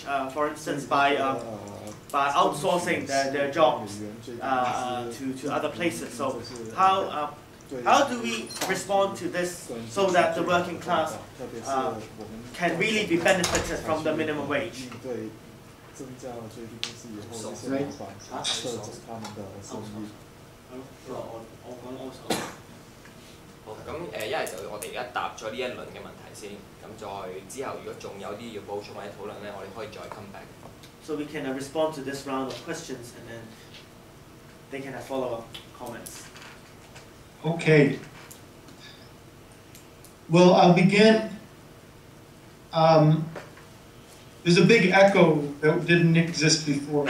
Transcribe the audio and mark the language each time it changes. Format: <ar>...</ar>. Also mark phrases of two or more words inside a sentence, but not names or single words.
<en>For instance, by outsourcing their jobs to other places. So how do we respond to this so that the working class can really be benefited from the minimum wage?</en> <yue>好，咁一係就我哋而家答咗呢一輪嘅問題先，咁再之後如果仲有啲要補充或者討論咧，我哋可以再</yue> <en>come back. So we can respond to this round of questions and then they can have follow-up comments. Okay. Well, I'll begin. There's a big echo that didn't exist before.</en>